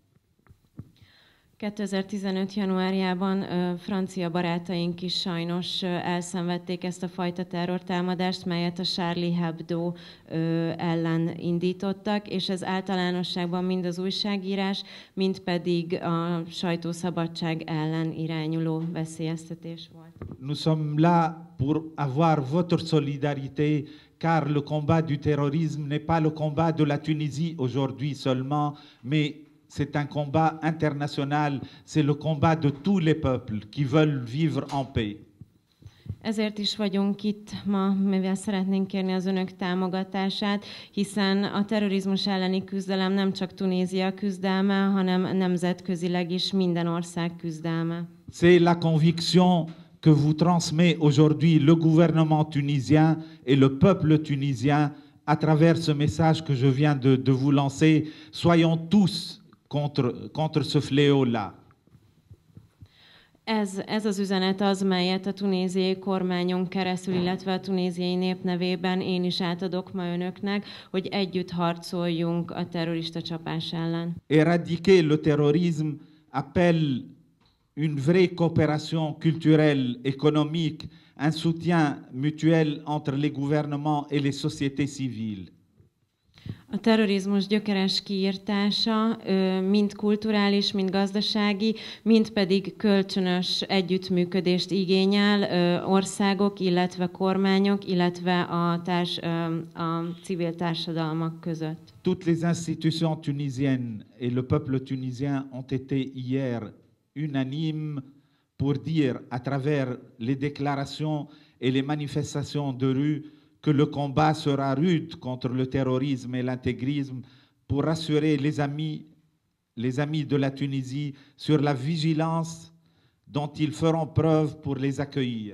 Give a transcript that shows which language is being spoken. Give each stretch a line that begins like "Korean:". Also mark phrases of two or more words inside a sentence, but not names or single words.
Hungarian: 2015. januárjában francia barátaink is sajnos elszenvedték ezt a fajta terrortámadást, melyet a Charlie Hebdo ellen indítottak, és ez általánosságban mind az újságírás, mind pedig a sajtószabadság ellen irányuló veszélyeztetés volt.
French: Nous sommes là pour avoir votre solidarité, car le combat du terrorisme n'est pas le combat de la Tunisie aujourd'hui seulement, mais c'est un combat international, c'est le combat de tous les peuples qui veulent vivre en paix.
Hungarian: Ezért is vagyunk itt ma, mivel szeretnénk kérni az önök támogatását, hiszen a terrorizmus elleni küzdelem nem csak Tunézia küzdelme, hanem nemzetközileg is minden ország küzdelme.
French: C'est la conviction que vous transmet aujourd'hui le gouvernement tunisien et le peuple tunisien à travers ce message que je viens de vous lancer. Soyons tous contre ce fléau-là.
Hungarian: Ez az üzenet az, melyet a tunéziai kormányon keresztül, illetve a tunéziai nép nevében én is átadok ma önöknek, hogy együtt harcoljunk a terrorista csapás ellen.
French: Éradiquer le terrorisme appelle une vraie coopération culturelle, économique, un soutien mutuel entre les gouvernements et les sociétés civiles.
Hungarian: A terrorizmus gyökeres kiirtása mind kulturális, mind gazdasági, mind pedig kölcsönös együttműködést igényel országok, illetve kormányok, illetve a civil társadalmak között.
French: Toutes les institutions tunisiennes et le peuple tunisien ont été hier unanimes pour dire, à travers les déclarations et les manifestations de rue, que le combat sera rude contre le terrorisme et l'intégrisme pour rassurer les amis de la Tunisie sur la vigilance dont ils feront preuve pour les accueillir.